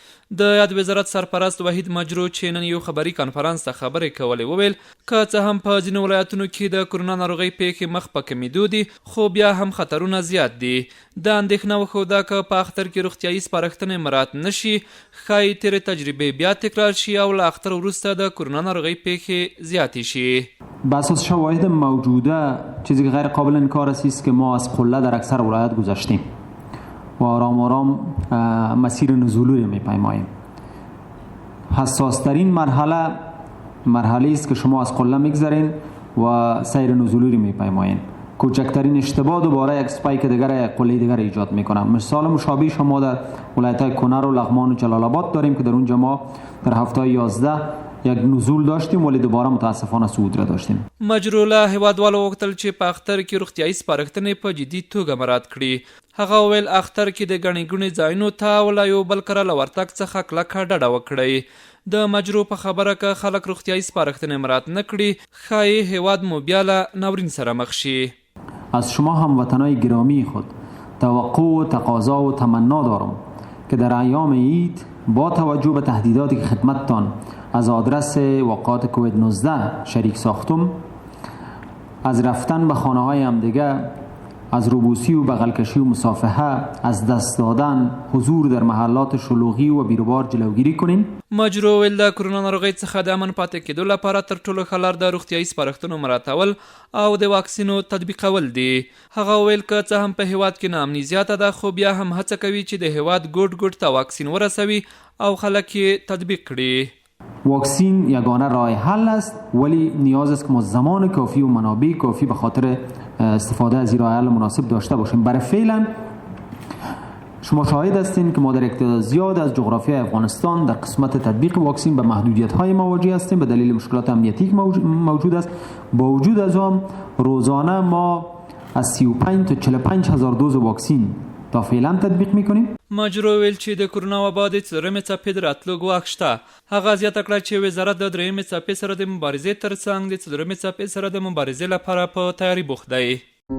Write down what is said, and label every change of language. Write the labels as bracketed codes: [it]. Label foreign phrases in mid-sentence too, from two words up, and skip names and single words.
[ps] د یاد وزارت سرپرست وحید مجرو چې نن یو خبري کنفرانس ته خبرې کولې وویل که څه هم په ځینو ولایتونو کې د کرونا ناروغۍ پیښې مخ په کمیدو دي خو بیا هم خطرونه زیات دي. د اندېښنه وښوده که په اختر کې روغتیایي سپارښتنې مراعات نشي ښایي تېرې تجربې بیا تکرار شي او له اختر وروسته د کرونا ناروغۍ پیښې زیاتې شي. [fa] بر اساس شواهد موجوده چیزی که غیر قابل انکار است که ما از قله در اکثر ولایات گذشتیم و آرام آرام مسیر نزولی رو میپیماییم. حساس ترین مرحله است که شما از قله میگذرین و سیر نزولی رو میپیمایین. کوچکترین اشتباه دوباره یک اسپایک دیگر قله دیگر ایجاد میکنه. مثال مشابه شما در ولایت‌های کنر و لغمان و جلال آباد داریم که در اونجا ما در هفته 11 یک نزول داشتیم ولی دوباره متاسفانه صعود را داشتیم. [ps] مجرو له هیوادوالو غوښتل چې په اختر کې روغتیایي سپارښتنې په جدي توګه مراعات کړي. هغه وویل اختر کې د ګڼې ګوڼې ځایونو ته او له یو بل کره له ورتګ څخه کلکه ډډه وکړئ. د مجرو په خبره که خلک روغتیایي سپارښتنې مراعات نه کړي ښایي هیواد مو بیا له ناورین سره مخ شي. [fa] از شما هموطنای گرامی خود توقع و تقاضا و تمنا دارم که در ایام عید با توجه به تهدیداتی که خدمتتان از آدرس واقعات کووید 19 شریک ساختم از رفتن به خانه های همدیگه، از روبوسی و بغلکشی و مصافحه، از دست دادن، حضور در محلات شلوغی و بیروبار جلوگیری کنین. [ps] مجرو ویل د کرونا ناروغۍ څخه د امن پاتې کېدو لپاره تر ټولو ښه لار د روغتیایي سپارښتنو مراعاتول او د واکسینو تطبیقول دي. هغه ویل که څه هم په هیواد کې ناامني زیاته ده خو بیا هم هڅه کوي چې د هیواد ګوټ ګوټ ته واکسین ورسوي او خلک یې تطبیق کړي. [fa] واکسین یگانه راه حل است ولی نیاز است که ما زمان کافی و منابع کافی به خاطر استفاده از این راه حل مناسب داشته باشیم. برای فعلا شما شاهد هستین که ما در اقتدار زیاد از جغرافیای افغانستان در قسمت تطبیق واکسین به محدودیت‌های مواجه هستیم به دلیل مشکلات امنیتی که موجود است. با وجود از آن روزانه ما از 35 تا 45 هزار دوز واکسین تا فعلا تطبیق میکنیم. [ps] مجرو ویل چې د کرونا وبا د څلورمې څپې د راتلو ګواښ شته. هغه زیاته کړه چې وزارت د درېیمې څپې سره د مبارزې ترڅنګ د څلورمې څپې سره د مبارزې لپاره په تیاري بوخت دی.